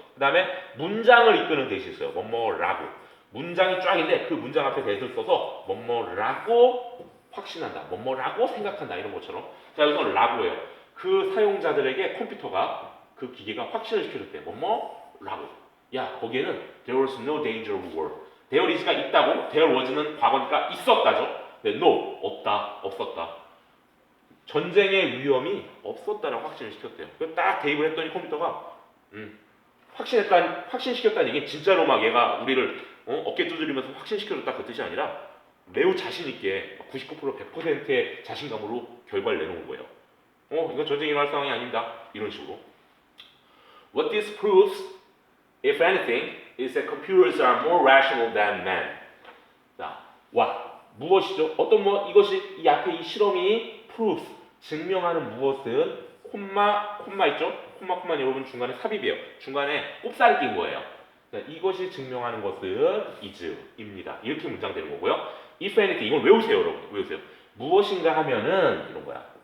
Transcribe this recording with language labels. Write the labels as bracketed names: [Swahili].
[Korean] 그 다음에 문장을 이끄는 대시 있어요. 뭐뭐라고. 문장이 쫙인데 그 문장 앞에 대를 써서 뭐뭐라고 확신한다. 뭐뭐라고 생각한다. 이런 것처럼. 자, 이건 라고예요. 그 사용자들에게 컴퓨터가 그 기계가 확신을 시켜줬대. 뭐뭐라고. 야, 거기에는 [English] there was no danger of war. [Korean] there is가 있다고, there was는 과거니까 있었다죠. 네, no, 없었다. 전쟁의 위험이 없었다는 확신을 시켰대요. 딱 대입을 했더니 컴퓨터가 확신시켰다는 얘기는 진짜로 막 얘가 우리를 어깨 두드리면서 확신시켜줬다 그 뜻이 아니라 매우 자신있게 99% 100%의 자신감으로 결과를 내놓은 거예요. 이건 전쟁이 일어날 상황이 아닙니다. 이런 식으로. [English] What this proves, if anything, is that computers are more rational than man. [Korean] 자, 무엇이죠? 어떤 이것이 이 앞에 이 실험이 proves 증명하는 무엇은 콤마 있죠? 콤마 여러분 중간에 삽입이에요. 중간에 꼽살 낀 거예요. 자, 이것이 증명하는 것은 is입니다. 이렇게 문장되는 거고요. [English] If anything [Korean] 이걸 외우세요, 여러분. 외우세요. 무엇인가 하면은 이런 거야.